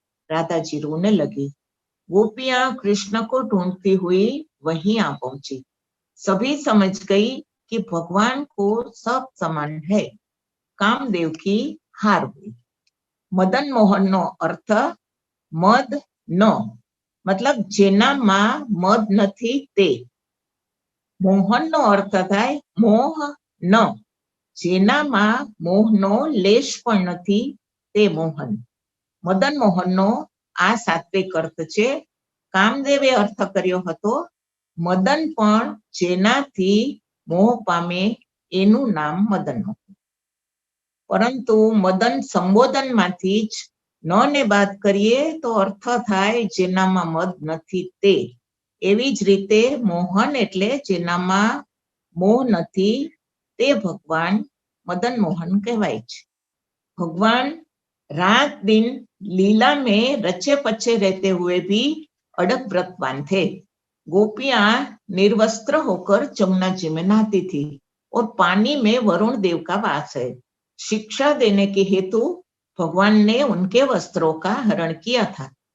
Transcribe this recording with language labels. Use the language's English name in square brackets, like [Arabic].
[Hindi] राधा जी रोने लगी। गोपियां कृष्ण को ढूंढती हुई वहीं आ पहुंची। सभी समझ गई कि भगवान को सब समान है। कामदेव की हार हुई। मदन मोहन नो अर्थ मद न, मतलब [Gujarati] જેનામાં મદ નથી તે। મોહનનો અર્થ થાય મોહ ન, જેનામાં મોહનો લેશ પણ નથી તે મોહન। મદન મોહનનો આ સાત્વિક અર્થ છે। કામદેવે અર્થ કર્યો હતો મદન પણ જેનાથી મોહ પામે એનું નામ મદન મોહન। પરંતુ મદન સંબોધનમાંથી જ ન ને બાદ કરીએ તો અર્થ થાય જેનામાં મદ નથી તે। એવી જ રીતે મોહન એટલે જેનામાં મોહ નથી તે ભગવાન મદન મોહન કહેવાય છે। [Hindi] ભગવાन रात दिन लीला में रचे पचे रहते हुए भी अड़ग व्रतवान थे। गोपियां निर्वस्त्र होकर जमुना जी में नहाती थी और पानी में वरुण देव का वास है। शिक्षा देने के हेतु भगवान ने उनके वस्त्रों का हरण किया था।